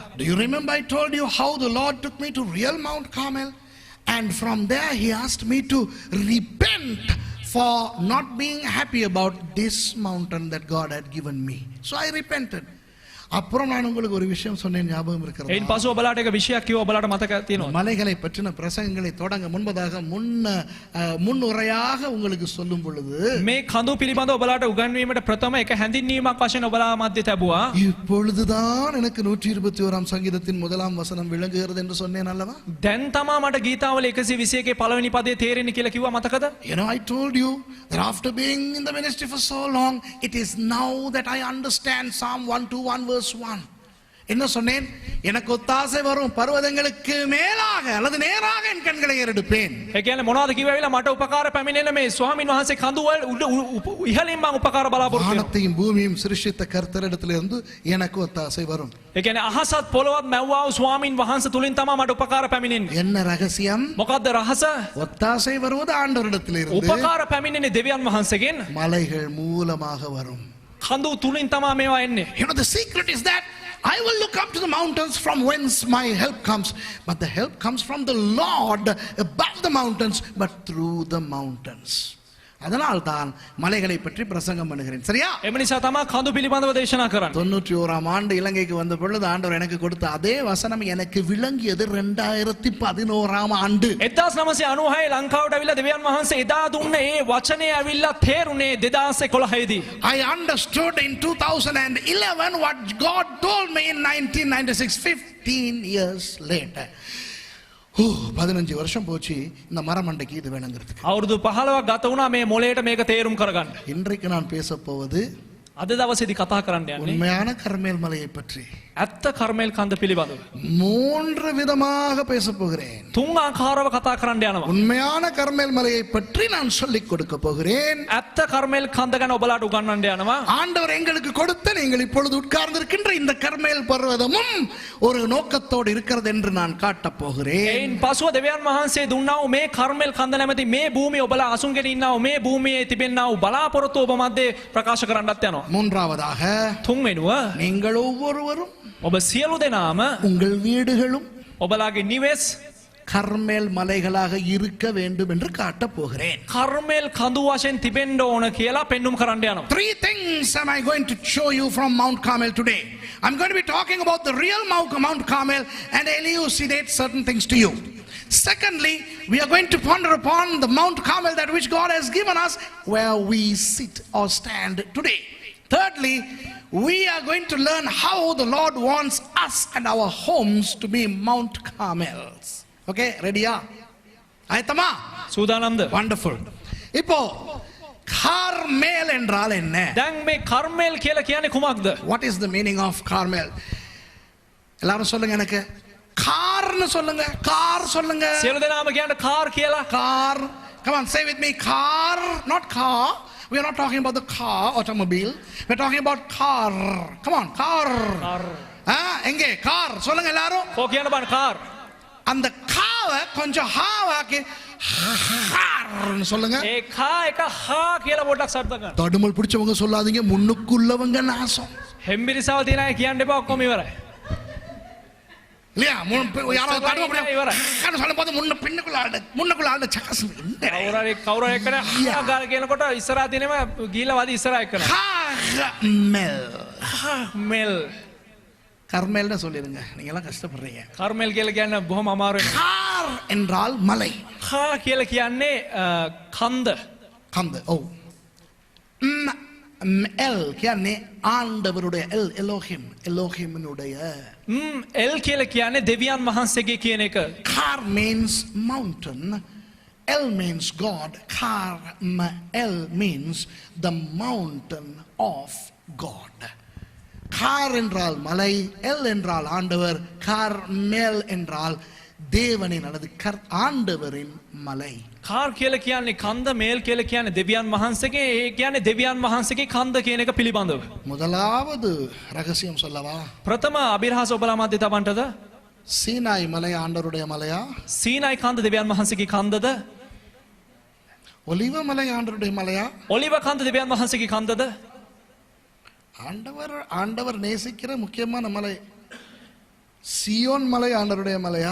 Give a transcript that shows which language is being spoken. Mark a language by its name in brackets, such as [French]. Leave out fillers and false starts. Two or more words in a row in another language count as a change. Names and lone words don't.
[English] Do you remember I told you how the Lord took me to real Mount Carmel, and from there he asked me to repent for not being happy about this mountain that God had given me. So I repented. [Tamil] அப்புறம் நான் உங்களுக்கு ஒரு விஷயம் சொன்னேன், ஞாபகம் இருக்கிறது? [Sinhala] එයින් පසු ඔබලාට එක විශයක් කිව්වා, ඔබලාට මතක තියෙනවා. [Tamil] மலைகளை பற்றின பிரசங்கங்களை தொடங்க முன்பதாக முன்னுரையாக உங்களுக்கு சொல்லும் பொழுது [Sinhala] මේ කඳු පිළිබඳව ඔබලාට උගන්වීමට ප්‍රථම එක හැඳින්වීමක් වශයෙන් ඔබලා මැද තැබුවා. [Tamil] இப்பொழுதுதான் எனக்கு 121 சங்கீதத்தின் முதலாம் வசனம் விளங்குகிறது என்று சொன்னேன் அல்லவா? [Sinhala] දැන් තමා මට ගීතාවල 121 පළවෙනි පදේ තේරෙන්නේ කියලා කිව්වා, මතකද? [English] You know, I told you that after being in the ministry for so long, it is now that I understand Psalm 121 verse 1. [Tamil] என்ன சொன்னேன்? எனக்கு ஒத்தாசை வரும் பர்வதங்களுக்கு மேலாக அல்லது நேராக என் கண்களை ஏறெடுப்பேன். [Sinhala] ඒ කියන්නේ මොනවද කිව්වෙලා මට උපකාර පැමිණෙන මේ ස්වාමීන් වහන්සේ කඳු වල ඉහළින් මම උපකාර බලාපොරොත්තු වෙනවා. [Tamil] வானத்தையும் பூமியும் சிருஷ்டித்த கர்த்தரிடத்திலிருந்து எனக்கு ஒத்தாசை வரும். [Sinhala] ඒ කියන්නේ අහසත් පොළොවත් මැව්වා වූ ස්වාමීන් වහන්සේ තුලින් තමයි මට උපකාර පැමිණෙන්නේ. [Tamil] என்ன ரகசியம்? [Sinhala] මොකද්ද රහස? [Tamil] ஒத்தாசை வருவது ஆண்டவரிடத்திலிருந்து. [Sinhala] උපකාර පැමිණෙන්නේ දෙවියන් වහන්සේගෙන්. [Tamil] மலைகள் மூலமாக வரும். [Sinhala] කඳු තුලින් තමයි මේවා එන්නේ. [English] You know, the secret is that I will look up to the mountains from whence my help comes, but the help comes from the Lord above the mountains, but through the mountains. [Tamil] அதனால் தான் மலைகளை பற்றி பிரசங்கம் பண்ணுகிறேன். சரியா? [Sinhala] එම නිසා තමයි කඳු පිළිබඳව දේශනා කරන්නේ. [Tamil] 91ஆம் ஆண்டு இலங்கைக்கு வந்த பொழுது ஆண்டவர் எனக்கு கொடுத்த அதே வசனம் எனக்கு விளங்கியது 2011ஆம் ஆண்டு. [Sinhala] 1996 ලංකාවට ඇවිල්ලා දෙවියන් වහන්සේ එදා දුන්නේ ඒ වචනේ ඇවිල්ලා තේරුනේ 2011 දී. [English] I understood in 2011 what God told me in 1996, 15 years later. [Tamil] 15 வருஷம் போச்சு இந்த மரமண்டைக்கு இது வேணுங்கிறதுக்கு. [Sinhala] අවුරුදු 15ක් ගත වුණා මේ මොලේට මේක තේරුම් කරගන්න. [Tamil] இன்றைக்கு நான் பேச போவது [Sinhala] අද දවසේදී කතා කරන්න යන්නේ [Tamil] உண்மையான கர்மேல் மலையை பற்றி. [Sinhala] ඇත්ත කර්මේල් කන්ද පිළිබඳව. [Tamil] 3 விதமாக பேச போகிறேன். [Sinhala] තුන් ආකාරව කතා කරන්න යනවා. [Tamil] உண்மையான கர்மேல் மலையை பற்றி நான் சொல்லிக் கொடுக்க போகிறேன். [Sinhala] ඇත්ත කර්මේල් කන්ද ගැන ඔබලාට උගන්වන්න යනවා. [Tamil] ஆண்டவர் எங்களுக்கு கொடுத்த நீங்கள் இப்பொழுது உட்கார்ந்திருக்கின்ற இந்த கர்மேல் பர்வதமும் ஒரு நோக்கத்தோடு இருக்கிறது என்று நான் காட்டப் போகிறேன். [Sinhala] එයින් පසුව දෙවියන් වහන්සේ දුන්නා වූ මේ කර්මේල් කන්ද නැමැති මේ භූමිය ඔබලා අසුන්ගෙන ඉන්නා වූ මේ භූමියේ තිබෙනා වූ බලාපොරොත්තු ඔබ මැද ප්‍රකාශ කරන්නත් යනවා. [Tamil] மூன்றாவதாக [Sinhala] තුන් වෙනුව [Tamil] நீங்கள் ஒவ்வொருவரும் [Sinhala] ඔබ සියලු දෙනාම [Tamil] உங்கள் வீடுகளும் [Sinhala] ඔබලාගේ නිවෙස් [Tamil] கர்மேல் மலைகளாக இருக்க வேண்டும் என்று காட்டப் போகிறேன். [Sinhala] කර්මේල් කඳු වශයෙන් තිබෙන්න ඕන කියලා පෙන්눔 කරන්න යනවා. [English] 3 things am I going to show you from Mount Carmel today. I'm going to be talking about the real Mount Carmel and elucidate certain things to you. Secondly, we are going to ponder upon the Mount Carmel that which God has given us where we sit or stand today. Thirdly, we are going to learn how the Lord wants us and our homes to be Mount Carmels. Okay, ready? [Tamil] ஆயத்தமா? [Sinhala] සූදානම්ද? [Tamil] Wonderful. இப்போ கார்மேல் என்றால் என்ன? [Sinhala] දැන් මේ කර්මේල් කියලා කියන්නේ කුමක්ද? [English] What is the meaning of Carmel? [Tamil] எல்லாரும் சொல்லுங்க எனக்கு. கார்னு சொல்லுங்க. கார் சொல்லுங்க. [Sinhala] සියලු දෙනාම කියන්න කාර් කියලා. [English] Car. Come on, say with me. Car, not car. We are not talking about the car, automobile. We are talking about car. Come on, car. [Sinhala] කාර්. [Tamil] எங்கே கார் சொல்லுங்க எல்லாரும். [Sinhala] කෝ කියන්න බෑ කාර්. [Tamil] அந்த காவை கொஞ்சம் ஹாவாக்கி ஹார்னு சொல்லுங்க. [Sinhala] ඒ කා එක හා කියලා පොඩ්ඩක් සද්ද ගන්න. [Tamil] தடுமல் பிடிச்சவங்க சொல்லாதீங்க, முன்னுக்குள்ளவங்க நாசம். [Sinhala] හෙම්බිරිසාව තියන අය කියන්න එපා, ඔක්කොම ඉවරයි. [Tamil] இல்லையா? யாராவது தடுமல் சொல்லும்போது முன்னுக்குள்ள ஆளு சக்கசம். [Sinhala] කවුරු එක්කනේ හා ගාලා කියනකොට ඉස්සරහා තියෙනම ගීලා වදී ඉස්සරහා එක්කන. [Tamil] கார் Carmel. [Sinhala] මෙල් [Tamil] கர்மேல்னு சொல்லிருங்க, நீங்க எல்லாம் கஷ்டப்படுறீங்க. [Sinhala] කර්මෙල් කියලා කියන්නේ බොහොම අමාරු වෙනවා. [Tamil] கார் என்றால் மலை. [Sinhala] කා කියලා කියන්නේ කන්ද. [Tamil] கந்து. ஓ. எல் කියන්නේ ஆண்டவருடைய எல், எலோஹிம், எலோஹிமினுடைய. [Sinhala] එල් කියලා කියන්නේ දෙවියන් වහන්සේගේ කියන එක. [English] Car means mountain. El means God. El means the mountain of God. [Tamil] கார் என்றால் மலை, எல் என்றால் ஆண்டவர், கார்மேல் என்றால் தேவனின் அல்லது ஆண்டவரின் மலை. [Sinhala] කාර් කියලා කියන්නේ කන්ද, මේල් කියලා කියන්නේ දෙවියන් වහන්සේගේ, ඒ කියන්නේ දෙවියන් වහන්සේගේ කන්ද කියන එක පිළිබඳව. [Tamil] முதலாவது ரகசியம் சொல்லவா? [Sinhala] ප්‍රථම අභිරහස ඔබලා මැද තබන්නද? [Tamil] சீனாய் மலை ஆண்டவருடைய மலையா? [Sinhala] සීනයි කන්ද දෙවියන් වහන්සේගේ කන්දද? [Tamil] ஒலிவ மலை ஆண்டவருடைய மலையா? [Sinhala] ඔලිව කන්ද දෙවියන් වහන්සේගේ කන්දද? [Tamil] ஆண்டவர் நேசிக்கிற முக்கியமான மலை சியோன் மலை ஆண்டவருடைய மலையா?